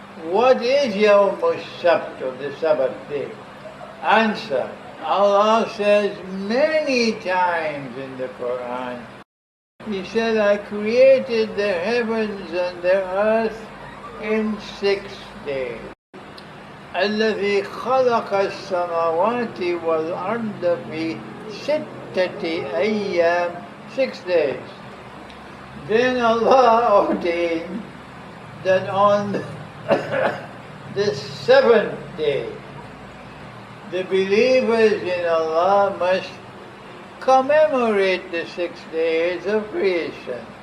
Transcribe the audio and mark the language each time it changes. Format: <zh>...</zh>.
<en>What is Yawm Sabt, of the Sabbath day? Answer. Allah says many times in the Quran. He said, I created the heavens and the earth in 6 days.</en> <ar>الذي خلق السماوات والأرض في 6 أيام,</ar> <en>6 days. Then Allah ordained that on the 7th day, the believers in Allah must commemorate the 6 days of creation.</en>